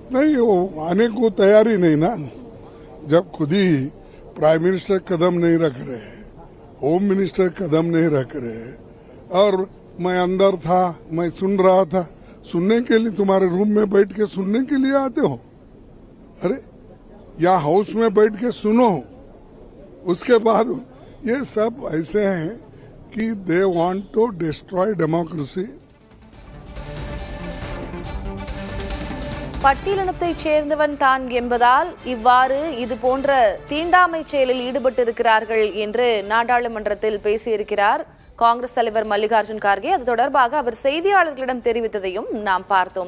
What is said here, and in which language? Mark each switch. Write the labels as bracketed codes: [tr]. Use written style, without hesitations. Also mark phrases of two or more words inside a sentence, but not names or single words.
[hi] नहीं, वो आने को तैयारी नहीं ना। जब खुद ही [en] prime minister [hi] कदम नहीं रख रहे, [en] home minister [hi] कदम नहीं रख रहे, और मैं अंदर था, मैं सुन रहा था, सुनने के लिए तुम्हारे रूम में बैठ के सुनने के लिए आते हो? अरे या हाउस में बैठ के सुनो। उसके बाद ये सब ऐसे हैं कि [en] they want to destroy democracy. [ta] பட்டியலினத்தைச் சேர்ந்தவன் தான் என்பதால் இவ்வாறு இது போன்ற தீண்டாமை செயலில் ஈடுபட்டிருக்கிறார்கள் என்று நாடாளுமன்றத்தில் பேசியிருக்கிறார் காங்கிரஸ் தலைவர் மல்லிகார்ஜுன் கார்கே. அது தொடர்பாக அவர் செய்தியாளர்களிடம் தெரிவித்ததையும் நாம் பார்த்தோம்.